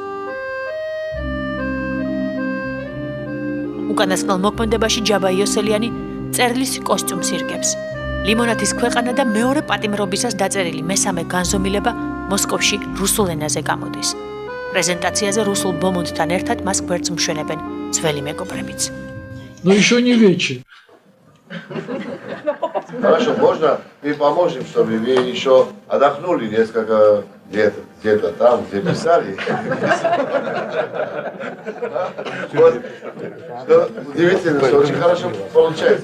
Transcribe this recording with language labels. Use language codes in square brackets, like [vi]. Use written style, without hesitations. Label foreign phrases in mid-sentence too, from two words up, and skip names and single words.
[ka] უკანასკნელ მოქმედებაში ჯაბა იოსელიანი წერლის კოსტიუმს ირგებს. ლიმონათის ქვეყანა და მეორე პატიმრობისას დაწერილი მესამე განზომილება მოსკოვში რუსულ ენაზე გამოდის. პრეზენტაციაზე რუსულ ბომონდთან ერთად მას გვერდს მშვენებენ ძველი мегоბრებიც. [ru] Ну еще не вечер. Хорошо, можно мы поможем, чтобы вы еще отдохнули несколько где-то там, где писали. Вот, что удивительно, что очень хорошо получается.